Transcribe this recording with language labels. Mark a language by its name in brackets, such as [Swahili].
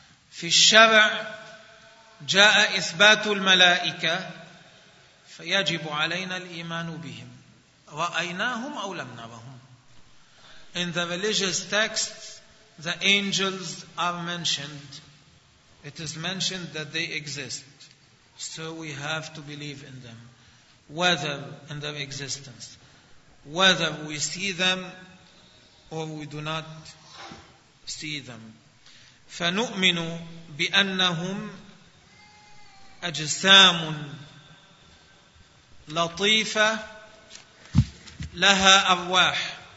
[Arabic] في الشرع جاء إثبات الملائكة فيجب علينا الإيمان بهم. رأيناهم أو لم نرهم. [English] In the religious text, the angels are mentioned. It is mentioned that they exist. So we have to believe in them, whether in their existence, whether we see them or we do not see them. [Arabic] فنؤمن بأنهم أجسام لطيفة لها أرواح.